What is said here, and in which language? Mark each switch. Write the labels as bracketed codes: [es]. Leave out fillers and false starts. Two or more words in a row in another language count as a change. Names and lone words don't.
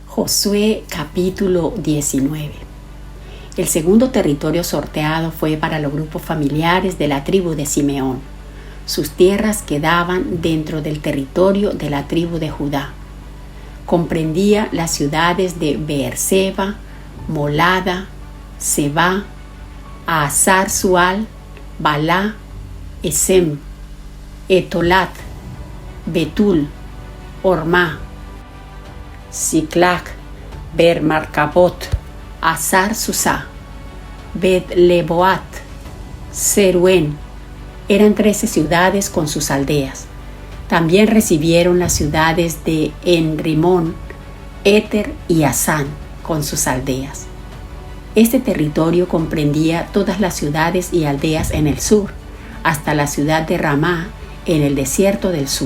[es] Josué capítulo 19. El segundo territorio sorteado fue para los grupos familiares de la tribu de Simeón. Sus tierras quedaban dentro del territorio de la tribu de Judá. Comprendía las ciudades de Beerseba, Molada, Seba, Ahazar Sual, Balá, Esem, Etolat, Betul, Ormá, Siclac, Ber Marcabot, Hazar Susá, Bet Leboat, Seruen. Eran 13 ciudades con sus aldeas. También recibieron las ciudades de Enrimón, Éter y Asán con sus aldeas. Este territorio comprendía todas las ciudades y aldeas en el sur, hasta la ciudad de Ramá en el desierto del sur.